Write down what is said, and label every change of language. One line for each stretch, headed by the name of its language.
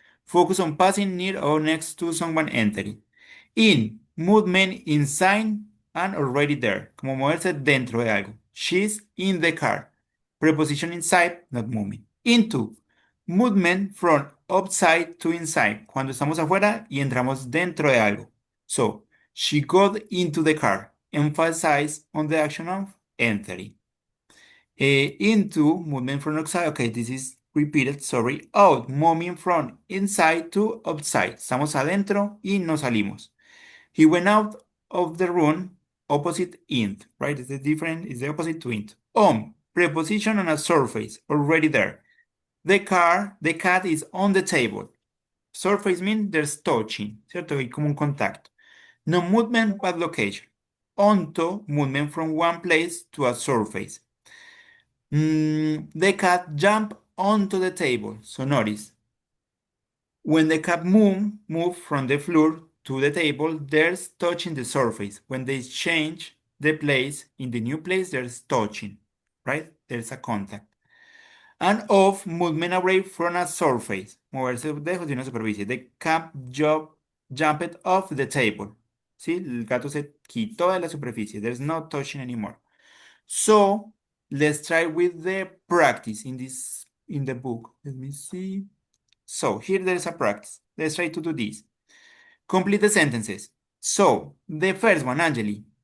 English: Focus on passing near or next to someone entering. In, movement inside and already there.
Spanish: Como moverse dentro de algo.
English: She's in the car. Preposition inside, not moving. Into, movement from outside to inside.
Spanish: Cuando estamos afuera y entramos dentro de algo.
English: So, she got into the car. Emphasize on the action of entering. Into, movement from outside. Okay, this is repeated, sorry, out, moving from inside to outside.
Spanish: Estamos adentro y nos salimos.
English: He went out of the room opposite int, right? It's the different, it's the opposite to int. Preposition on a surface, already there. The cat is on the table. Surface means there's touching,
Spanish: ¿cierto? Hay como un contacto.
English: No movement but location. Onto, movement from one place to a surface. The cat jumped onto the table. So notice, when the cat move from the floor to the table, there's touching the surface. When they change the place, in the new place, there's touching, right? There's a contact. And off, movement away from a surface.
Spanish: Moverse lejos de una superficie.
English: The cat jumped off the table.
Spanish: ¿Sí? El gato se quitó de la superficie.
English: There's no touching anymore. So let's try with the practice in the book. Let me see. So here there's a practice. Let's try to do this. Complete the sentences. So the first one, Angeli.